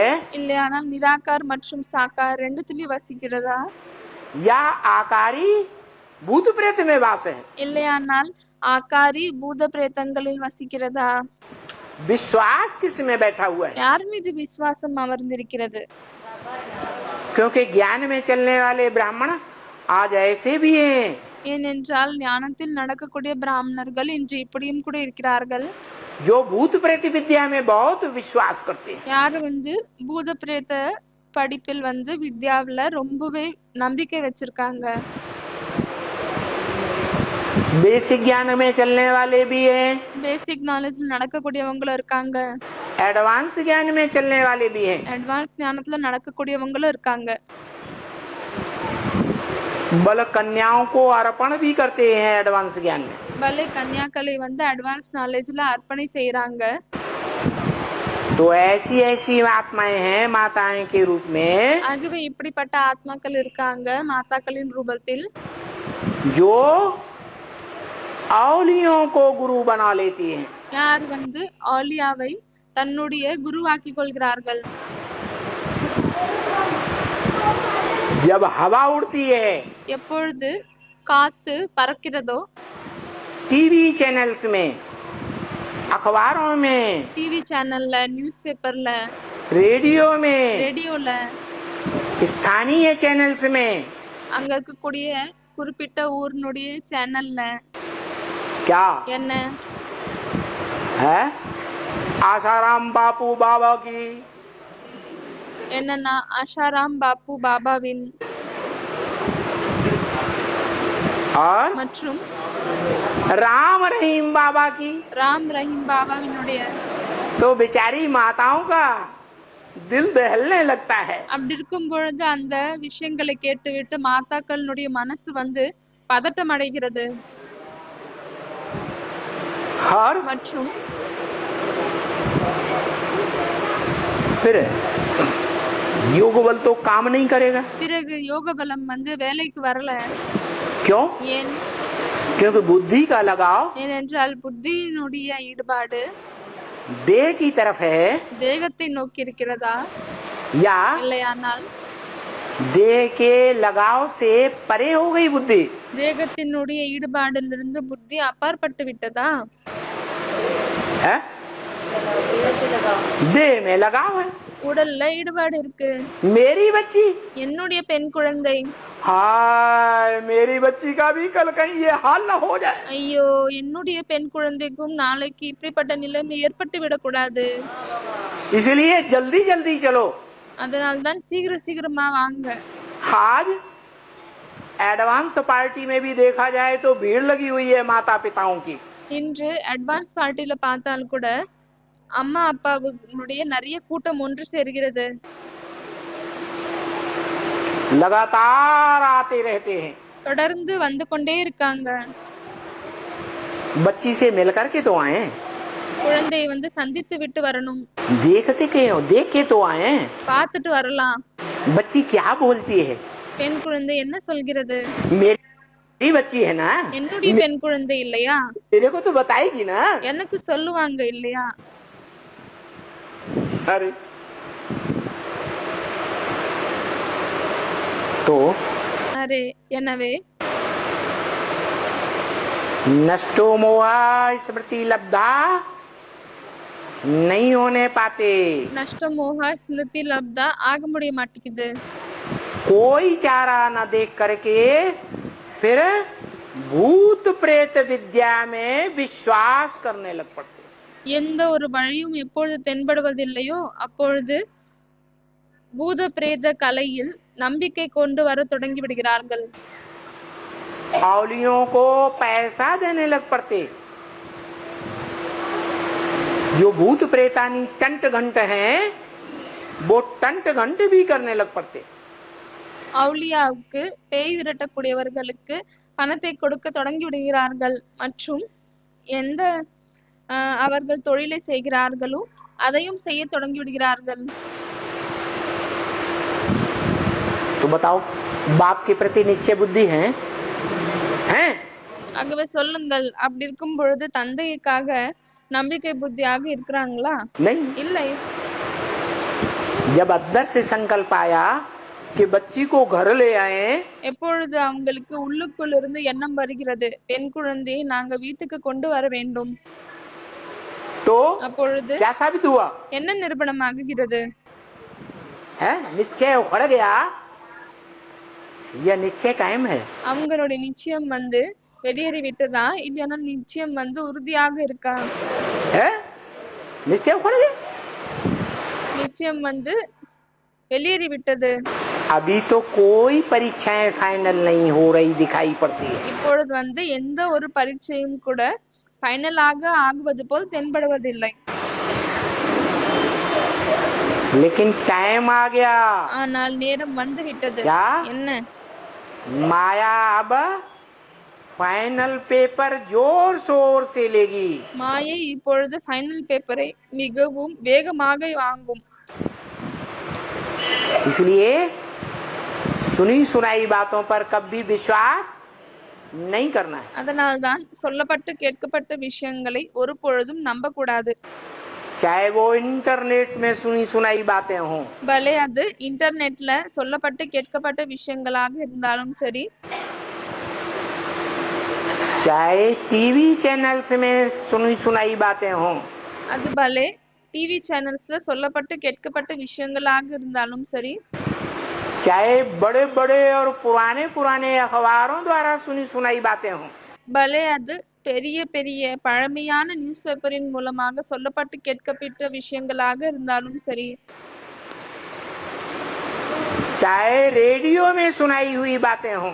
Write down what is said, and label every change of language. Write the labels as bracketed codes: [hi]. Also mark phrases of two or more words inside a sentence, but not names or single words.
[ta] இல்லையானால் நிராகார் மற்றும் சாகார் ரெண்டுத்திலயும் வசிக்கிறதா? [hi] या आकारी भूत प्रेत में वास है? [ta] இல்லையானால் ஆகாரி பூத பிரேதங்களில் வசிக்கிறதா? [hi] विश्वास किस में बैठा हुआ है? [ta] யார் மீது விசுவாசம் அமர்ந்திருக்கிறது? [hi] क्योंकि ज्ञान में चलने वाले ब्राह्मण आज ऐसे भी हैं [ta] ஏனென்றால் ஞானத்தில் நடக்கக்கூடிய பிராமணர்கள் இன்று இப்படியும் கூட இருக்கிறார்கள், [hi] जो भूत प्रेत विद्या में बहुत विश्वास करते हैं। [ta] யாரு பூத பிரேத படிப்பில் வித்யாவுல ரொம்பவே நம்பிக்கை வச்சிருக்காங்க. [hi] बेसिक ज्ञान में चलने वाले भी हैं, [en] basic knowledge [ta] நடக்கக்கூடியவங்களும் இருக்காங்க, [hi] एडवांस ज्ञान में चलने वाले भी हैं। [ta] அட்வான்ஸ் ஞானத்துல நடக்கக்கூடியவங்களும் இருக்காங்க. [hi] बल कन्याओं को अर्पण भी करते हैं एडवांस ज्ञान में। [ta] பலே கன்யாக்களை [en] advance knowledge [ta] அர்ப்பணை செய்யறாங்க. [hi] तो ऐसी ऐसी आत्माएं हैं माताएं के रूप में, [ta] ஆகவே இப்படிப்பட்ட ஆத்மாக்கள் இருக்காங்க மாதாக்களின் ரூபத்தில், [hi] जो औलियों को गुरु बना लेती हैं। [ta] யார் ஆலியாவை தன்னுடைய குருவாக்கி கொள்கிறார்கள். [hi] जब हवा उड़ती है, [ta] எப்பொழுது காத்து பறக்கிறதோ, [en] TV channels [hi] में, अखबारों में, [en] TV channel, news paper, [hi] रेडियो में, [ta] ரேடியோல, [hi] स्थानीय चैनल्स में, [ta] அங்க இருக்கக்கூடிய குறிப்பிட்ட ஊரினுடைய சேனல்ல [hi] क्या [ta] என்ன [hi] है? आसाराम बापू बाबा की, [ta] என்னன்னா ஆஷாராம் பாப்பு பாபாவின் [hi] और [ta] மற்றும் [hi] राम रहीम बाबा की। [ta] ராம் ரஹீம் பாபாவினுடைய. [hi] तो बेचारी माताओं का दिल दहलने लगता है। [ta] அப்படி இருக்கும் பொழுது அந்த விஷயங்களை கேட்டுவிட்டு மாதாக்களுடைய மனசு பதட்டம் அடைகிறது. [hi] और [ta] மற்றும் [hi] फिर योग बल तो काम नहीं करेगा। [ta] பிறகு யோக பலம் வந்து வேலைக்கு வரல. [hi] क्यों? [ta] ஏன்? [hi] क्योंकि बुद्धि का लगाव [ta] ஏனென்றால் புத்தியினுடைய ஈடுபாடு [hi] देह की तरफ है, [ta] தேகத்தை நோக்கி இருக்கிறதா, [hi] या [ta] இல்லையானால் [hi] देह के लगाव से परे हो गई बुद्धि। [ta] தேகத்தினுடைய ஈடுபாடிலிருந்து புத்தி அப்பாற்பட்டு விட்டதா? [hi] है? देह में लगाव है। [ta] உடல்ல ஈடுபாடு இருக்கு. [hi] मेरी बच्ची, [ta] என்னுடைய பெண் குழந்தை, [hi] हाय मेरी बच्ची का भी कल कहीं ये हाल न हो जाए। [ta] ஐயோ என்னுடைய பெண் குழந்தைக்கும் நாளைக்கு இப்படிப்பட்ட நிலைமை ஏற்பட்டு விடக்கூடாது. [hi] इसलिए जल्दी जल्दी चलो। [ta] அதனால்தான் சீக்கிரமா வாங்க. [hi] आज [en] advance party [hi] में भी देखा जाए तो भीड़ लगी हुई है माता पिताओं की। [ta] இன்று [en] advance party [ta] பார்த்தால் கூட அம்மா அப்பாவுடைய நிறைய கூட்டம் ஒன்று சேர்கிறது. [hi] लगातार आते रहते हैं। [ta] தொடர்ந்து வந்து கொண்டே இருக்காங்க. [hi] बच्ची से मिल करके तो आए, [ta] குழந்தையை வந்து சந்தித்து விட்டு வரணும், [hi] देखते क्यों, देख के तो आए। [ta] பார்த்துட்டு வரலாம். [hi] बच्ची क्या बोलती है? [ta] பெண் குழந்தை என்ன சொல்கிறது? [hi] मेरी बच्ची है ना, [ta] என்னுடைய பெண் குழந்தை இல்லையா, [hi] तेरे को तो बताएगी ना। [ta] எனக்கு சொல்லுவாங்க இல்லையா? [hi] अरे तो [ta] அரே எனவே [sa] नष्टो मोहा स्मृति लब्धा [hi] नहीं होने पाते। [sa] नष्ट मोह स्मृति लब्धा [ta] ஆக முடிய மாட்டேங்குது. [hi] कोई चारा न देख करके फिर भूत प्रेत विद्या में विश्वास करने लग पड़ते। [ta] எந்த ஒரு வழியும் எப்பொழுது தென்படுவதில்லையோ அப்பொழுது பூத பிரேத கலையில் நம்பிக்கை கொண்டு வர தொடங்கி விடுகிறார்கள். [hi] औलियों को पैसा देने लग पड़ते। जो भूत प्रेतानी टंट घंट हैं वो टंट घंट भी करने लग पड़ते। [ta] அவுலியாவுக்கு பேய் விரட்டக்கூடியவர்களுக்கு பணத்தை கொடுக்க தொடங்கி விடுகிறார்கள். மற்றும் எந்த அவர்கள் தொழிலை செய்கிறார்களோ அதையும் செய்ய தொடங்கி விடுகிறார்கள். [hi] तो बताओ, बाप के प्रति निश्चय बुद्धि है? हैं? [ta] ஆகவே சொல்லுங்கள், அப்படி இருக்கும் பொழுது தந்தைக்காக நம்பிக்கை புத்தியாக இருக்கிறாங்களா? [hi] नहीं। [ta] இல்லை. [hi] जब अंदर से संकल्प आया कि बच्ची को घर ले आए, [ta] எப்பொழுது அவங்களுக்கு உள்ளுக்குள் இருந்து எண்ணம் வருகிறது, பெண் குழந்தையை நாங்க வீட்டுக்கு கொண்டு வர வேண்டும், [hi] तो [ta] அப்பொழுது [hi] क्या साबित हुआ? [ta] என்ன நிரூபணமாகிறது? [hi] है निश्चय उखड़ गया, यह निश्चय कायम है। [ta] அவங்களுடைய நிச்சயம் வந்து வெளியேறி விட்டதா, இல்லைன்னா நிச்சயம் வந்து உறுதியாக இருக்கா? [hi] है निश्चय उखड़ गया, [ta] நிச்சயம் வந்து வெளியேறி விட்டது. [hi] अभी तो कोई परीक्षाएं फाइनल नहीं हो रही दिखाई पड़ती है। [ta] இப்பொழுது வந்து எந்த ஒரு பரீட்சையும் கூட ஃபைனலாக ஆகுவது போல் தென்படுவதில்லை. [hi] लेकिन टाइम आ गया। [ta] ஆனால் நேரம் வந்து விட்டது. [hi] क्या? [ta] என்ன? [hi] माया अब [en] final paper [hi] जोर शोर से लेगी। [ta] மாயை இப்பொழுது [en] final paper [ta] மிகவும் வேகமாக வாங்கும். [hi] इसलिए सुनी सुनाई बातों पर कभी विश्वास नहीं करना है। [ta] அதனால்தான் சொல்லப்பட்டு கேட்கப்பட்ட விஷயங்களை ஒரு பொழுதும் நம்ப கூடாது. [hi] चाहे वो इंटरनेट में सुनी सुनाई बातें हों, [ta] பலே அது இன்டர்நெட்ல சொல்லப்பட்டு கேட்கப்பட்ட விஷயங்களாக இருந்தாலும் சரி, [hi] चाहे [en] TV channels [hi] में सुनी सुनाई बातें हों, [ta] அது பலே [en] TV channels [ta] சொல்லப்பட்டு கேட்கப்பட்ட விஷயங்களாக இருந்தாலும் சரி, [hi] चाहे बड़े बड़े और पुराने पुराने अखबारों द्वारा सुनी सुनाई बातें हों, [ta] பலே அது பெரிய பெரிய பழமையான [en] news paper [ta] மூலமாக சொல்லப்பட்டு கேட்கப்பட்ட விஷயங்களாக இருந்தாலும் சரி, [hi] चाहे रेडियो में सुनाई हुई बातें हों,